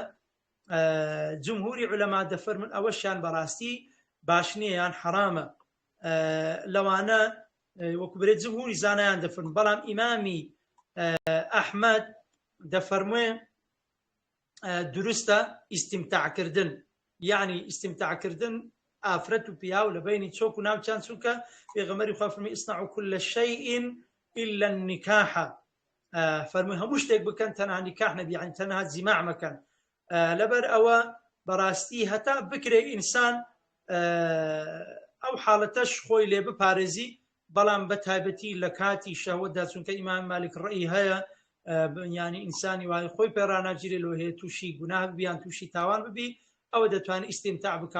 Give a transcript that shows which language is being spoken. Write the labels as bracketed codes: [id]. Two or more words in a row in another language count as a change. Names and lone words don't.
[ckb] جمهوری علەما دەفەرمون ئەوەشیان بەڕاستی باش نییە یان حرامە، لەوانە وەکو برێت جمهوری زانایان دەفەرمون. بەڵام ئیمامی ئەحمەد دەفەرموێ دروستە ئیستیمتاعکردن، یعنی ئیستیمتاعکردن ئافرەت و پیاو لە بینی چۆک و ناوچان، چونکە پێغەمبەری خوا فەرمی [ar] ئیصنعوا كل شيء إلا النكاح، [ckb] فەرمووی هەموو شتێک بکەن تەنها نیکاح نەبی، یعنی تەنها جیماع مەکەن. لەبەر ئەوە بەڕاستی هەتا بکرێ ئینسان ئەو حاڵەتەش خۆی لێ بپارێزی، بەڵام بە تایبەتی لە کاتی شەهوەتدا، چونکە ئیمام مالک ڕەئی هەیە ینی ئینسانی وای خۆی پێڕاناگیرێ لۆ هەیە تووشی گوناه بیان تووشی تاوان ببی، ئەوە دەتوانێت ئیستیمتاع بکات.